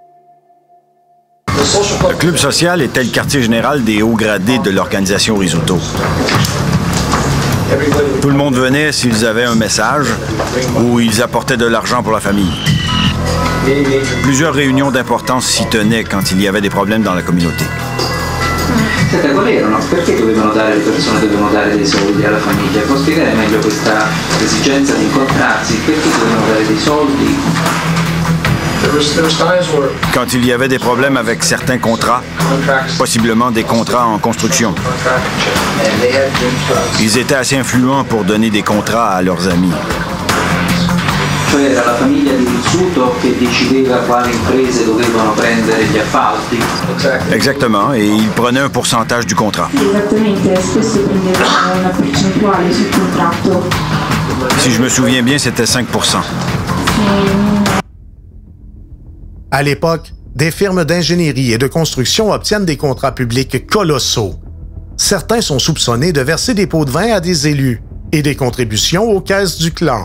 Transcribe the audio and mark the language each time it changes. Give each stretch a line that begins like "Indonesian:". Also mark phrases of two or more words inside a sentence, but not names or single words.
French: Le club social était le quartier général des hauts gradés de l'organisation Rizzuto. Tout le monde venait s'ils avaient un message ou ils apportaient de l'argent pour la famille. Plusieurs réunions d'importance s'y tenaient quand il y avait des problèmes dans la communauté.
Italian: Qual erano? Perché dovevano dare, le persone dovevano dare dei soldi alla famiglia? Può spiegare meglio questa esigenza di incontrarsi? Perché dovevano dare dei soldi?
French: Quand il y avait des problèmes avec certains contrats, possiblement des contrats en construction, ils étaient assez influents pour donner des contrats à leurs amis.
Italian: Cioè era la famiglia di Rizzuto che decideva quali imprese dovevano prendere gli appalti.
French: Exactement, et ils prenaient un pourcentage du contrat.
Italian: Esattamente, spesso prendevano una percentuale sul contratto.
French: Si je me souviens bien, c'était 5%. À l'époque, des firmes d'ingénierie et de construction obtiennent des contrats publics colossaux. Certains sont soupçonnés de verser des pots de vin à des élus et des contributions aux caisses du clan.